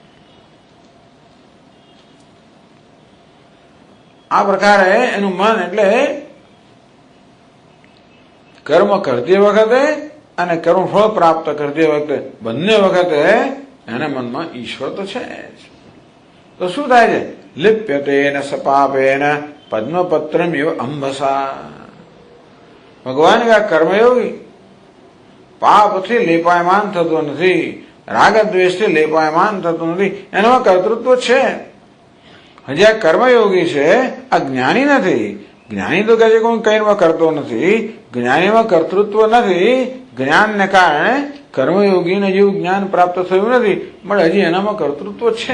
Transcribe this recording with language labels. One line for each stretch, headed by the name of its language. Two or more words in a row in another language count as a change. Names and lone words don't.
Gujarati: આ પ્રકારે એનું મન એટલે કર્મ કરતી વખતે અને કર્મફળ પ્રાપ્ત કરતી વખતે બંને વખતે એના મનમાં ઈશ્વર તો છે જ. તો શું થાય છે?
Sanskrit: लिप्यतेन सपापेन पद्मपत्रम इव अंबसा।
Hindi: भगवान का कर्मयोगी
Gujarati: पापથી લેપાયમાન થતો નથી, રાગ દ્વેષથી લેપાયમાન થતો નથી, એનો કર્તૃત્વ છે. હજી આ કર્મયોગી છે, આ જ્ઞાની નથી. જ્ઞાની તો કહે છે કે હું કઈમાં કરતો નથી, જ્ઞાનીમાં કર્તૃત્વ નથી. જ્ઞાનને કારણે કર્મયોગીને જેવું જ્ઞાન પ્રાપ્ત થયું નથી, પણ હજી એનામાં કર્તૃત્વ છે.